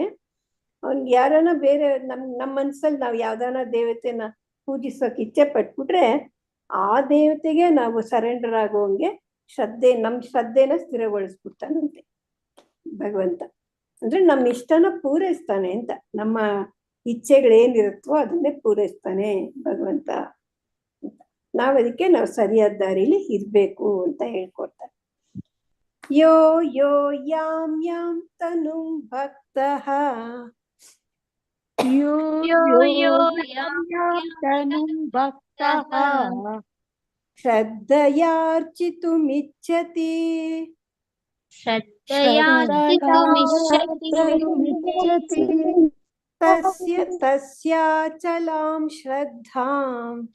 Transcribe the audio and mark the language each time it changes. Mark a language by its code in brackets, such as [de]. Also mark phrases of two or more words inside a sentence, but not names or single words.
[kn] ಅವ್ನಿಗೆ ಯಾರನ್ನ ಬೇರೆ ನಮ್ಮ ಮನ್ಸಲ್ಲಿ ನಾವು ಯಾವ್ದಾನ ದೇವತೆನ ಪೂಜಿಸೋಕೆ ಇಚ್ಛೆ ಪಟ್ಬಿಟ್ರೆ ಆ ದೇವತೆಗೆ ನಾವು ಸರೆಂಡರ್ ಆಗೋಂಗೆ ನಮ್ಮ ಶ್ರದ್ಧೆನ ಸ್ಥಿರಗೊಳಿಸ್ಬಿಡ್ತಾನಂತೆ ಭಗವಂತ. ಅಂದ್ರೆ ನಮ್ಮ ಇಷ್ಟನ ಪೂರೈಸ್ತಾನೆ ಅಂತ, ನಮ್ಮ ಇಚ್ಛೆಗಳೇನಿರುತ್ತೋ ಅದನ್ನೇ ಪೂರೈಸ್ತಾನೆ ಭಗವಂತ. ನಾವ್ ಅದಕ್ಕೆ ನಾವು ಸರಿಯಾದ ದಾರಿಲಿ ಇರ್ಬೇಕು ಅಂತ ಹೇಳ್ಕೊಡ್ತಾರೆ. [sa] ಯೋ ಯೋ ಯಾಂ ಯಾಂ ತನುಂ ಭಕ್ತಃ ಯೋ ಯೋ ಯಾಂ ತನುಂ ಭಕ್ತಃ ಶ್ರದ್ಧಯಾರ್ಚಿತುಮಿಚ್ಛತಿ ತಸ್ಯ ತಸ್ಯಾಚಲಾಂ ಶ್ರದ್ಧಾಂ